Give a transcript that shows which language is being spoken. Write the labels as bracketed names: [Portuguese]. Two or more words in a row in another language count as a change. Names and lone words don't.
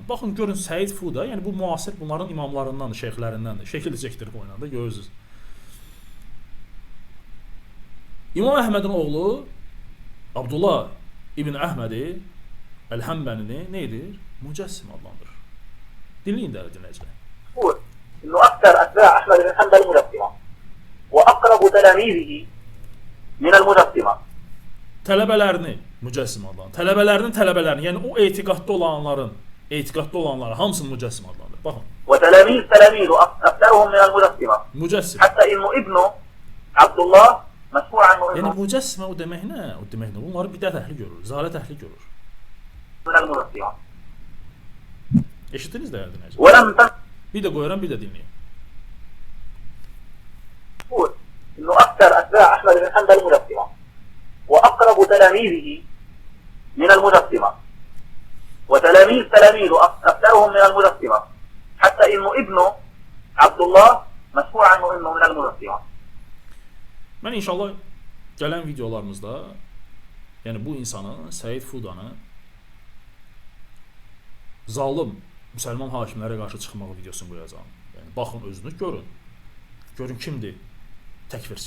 [Azerbaijani] Baxın, görün Səid Fuda, yəni bu müasir bunların imamlarındandır, şeyxlərindəndir. Şəkil çəkdirib oynanda, görürsünüz. İmam Əhmədin oğlu Abdullah ibn Əhmədi Əl-Həmbəlini nə edir? Mücəssim adlandırır. Dinləyin dəyərli dinləyicilər. [Arabic] إنه أكثر أتباع أحمد بن حنبل مجسمة وأقرب تلاميذه من المجسمة. [Azerbaijani] Tələbələrini mücəssim adlandırır. Tələbələrini, yəni o etiqadda olanları hamısını mücəssim adlandırır. Baxın. [Arabic] وتلاميذ أكثرهم من المجسمة. [Azerbaijani] Mücəssim. [Arabic] حتى إنه ابنه عبد الله مسموع عنه [Azerbaijani] Yəni [Arabic] إنه [Azerbaijani] mücəssimə o demək nə? O demək nə? Bunları bidət əhli görür, zalət əhli görür. [Arabic] من المجسمة. [Azerbaijani] Eşitdiniz dəyərli dinləyicilər? [Arabic] ولم [Azerbaijani] Bir də qoyuram, bir də dinləyin. [Arabic] تقول إنه أكثر أتباع أحمد بن حنبل مجسمة وأقرب تلاميذه من المجسمة تلاميذه أكثرهم من المجسمة حتى إنه ابنه عبد الله مسموع عنه إنه من المجسمة. [Azerbaijani] Mən inşallah gələn videolarımızda yəni bu insanı, Səid Fudanı zalim müsəlman hakimlərə qarşı çıxmağı videosunu qoyacağam. Yəni baxın özünüz görün. Görün kimdir təkfirçi.